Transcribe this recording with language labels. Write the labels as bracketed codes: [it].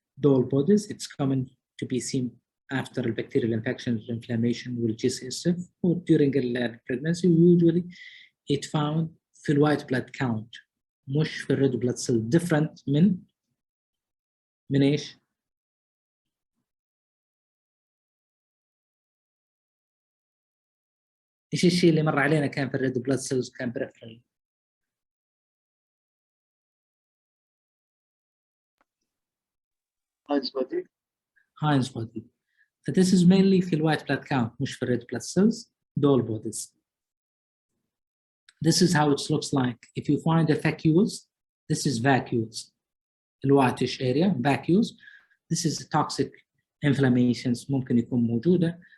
[en] Doll bodies, it's common to be seen after the bacterial infection inflammation with GCSF or during pregnancy. Usually it found [ar] في الوايت [en] blood count [ar] مش في الريد [en] blood cell, different [ar] من ايش؟ ايش الشيء اللي مر علينا كان في الريد بلاد سيلز كان بريفرال؟ هاينز بودي. [en] فthis is mainly [ar] في الوايت [en] blood count [ar] مش في الريد [en] blood cells, doll bodies. This is how it looks like. If you find a vacuole, this is vacuoles. الوايتش area vacuoles. This is toxic inflammations [ar] ممكن يكون موجودة.